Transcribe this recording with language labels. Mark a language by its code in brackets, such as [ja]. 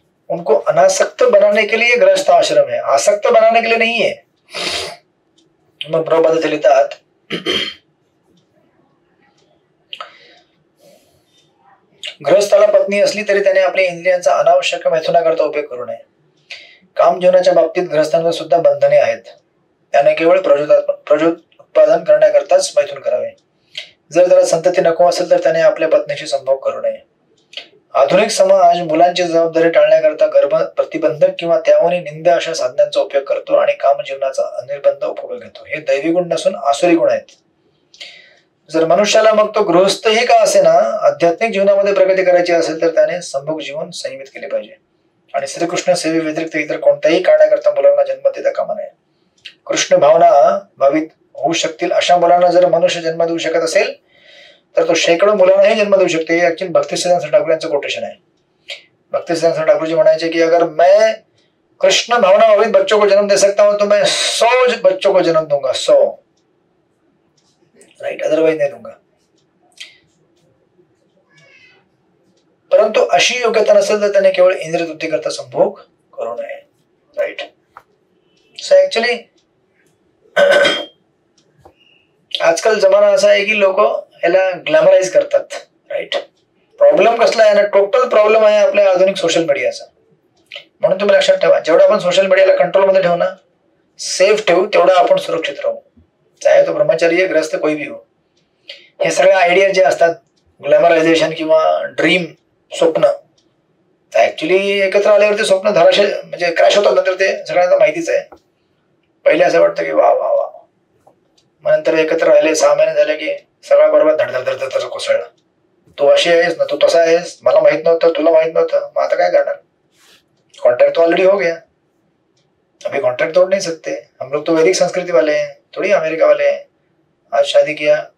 [hi] उनको अनासक्त बनाने के लिए गृहस्थ आश्रम है, आसक्त बनाने के लिए नहीं है. [mr] मग प्रभुपाद लिहितात गृहस्थाला पत्नी असली तरी त्याने आपल्या इंद्रियांचा अनावश्यक मैथुनाकरता उपयोग करू नये. काम जीवनाच्या बाबतीत गृहस्थांवर सुद्धा बंधने आहेत. त्याने केवळ प्रजोत्पादन करण्याकरताच मैथुन करावे. जर त्याला संतती नको असेल तर त्याने आपल्या पत्नीशी संभोग करू नये. आधुनिक समाज मुलांची जबाबदारी टाळण्याकरता गर्भ प्रतिबंधक किंवा त्याहूनही निंद अशा साधनांचा उपयोग करतो आणि कामजीवनाचा अनिर्बंध उपभोग घेतो. हे दैवी गुण नसून आसुरी गुण आहेत. जर मनुष्याला मग तो गृहस्थही का असे ना आध्यात्मिक जीवनामध्ये प्रगती करायची असेल तर त्याने संभोग जीवन संयमित केले पाहिजे आणि श्रीकृष्ण सेवे व्यतिरिक्त इतर कोणत्याही कारणाकरता मुलांना जन्म देता कामा नये. कृष्ण भावना भावित होऊ शकतील अशा मुलांना जर मनुष्य जन्म देऊ शकत असेल तर तो शेकडो मुलांनाही जन्म देऊ शकते. ऍक्च्युअली भक्तिसिद्धांत ठाकूर यांचं कोटेशन आहे. [hi] भक्तिसिद्धांत [mr] ठाकूरजी म्हणायचे की [hi] अगर मैं कृष्ण भावना भावित बच्चों को जन्म दे सकता हूं तो मैं 100 बच्चों को जन्म दूंगा, 100. राइट, अदरवाइज नहीं दूंगा. [mr] परंतु अशी योग्यता नसेल तर त्याने केवळ इंद्रिय तृप्ती करता संभोग करू नये. राईट, सो ऍक्च्युली आजकाल जमाना असा आहे की लोक याला ग्लॅमराइज करतात. राईट, प्रॉब्लेम कसला आहे ना, टोटल प्रॉब्लेम आहे आपल्या आधुनिक सोशल मीडियाचा. म्हणून तुम्ही लक्षात ठेवा, जेवढा आपण सोशल मीडियाला कंट्रोलमध्ये ठेवू ना, सेफ ठेवू, तेवढा आपण सुरक्षित राहू. [hi] चाहे तो ब्रह्मचारी ग्रस्त कोई भी हो. [mr] हे सगळे आयडिया जे असतात ग्लॅमरायझेशन किंवा ड्रीम, स्वप्न, ऍक्च्युली एकत्र आल्यावरती स्वप्न धराशय म्हणजे क्रॅश होतात. नंतर ते सगळ्यांना माहितीच आहे. पहिले असं वाटतं की वा वा वा, मग नंतर एकत्र राहिले 6 महिने झाले की सगळा बरोबर धडधड कोसळला. तू अशी आहेस ना, तू तसा आहेस, मला माहित नव्हतं, तुला माहित नव्हतं, मग आता काय करणार? [hi] कॉन्ट्रैक्ट तो ऑलरेडी हो गया, अभी कॉन्ट्रैक्ट तोड़ नहीं सकते. हम लोग तो वैदिक संस्कृति वाले हैं, थोड़ी अमेरिका वाले हैं. आज शादी किया